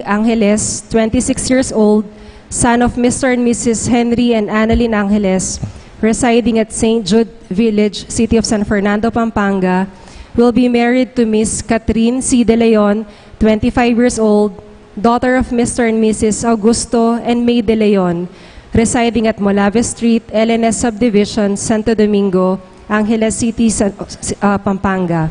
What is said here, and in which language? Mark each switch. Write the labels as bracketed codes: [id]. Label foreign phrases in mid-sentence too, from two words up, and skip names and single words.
[en] Angeles, 26 years old, son of Mr. and Mrs. Henry and Annalyn Angeles, residing at St. Jude Village, City of San Fernando, Pampanga, will be married to Miss Catherine C. De Leon, 25 years old, daughter of Mr. and Mrs. Augusto and May De Leon, residing at Molave Street, LNS Subdivision, Santo Domingo, Angeles City, Pampanga.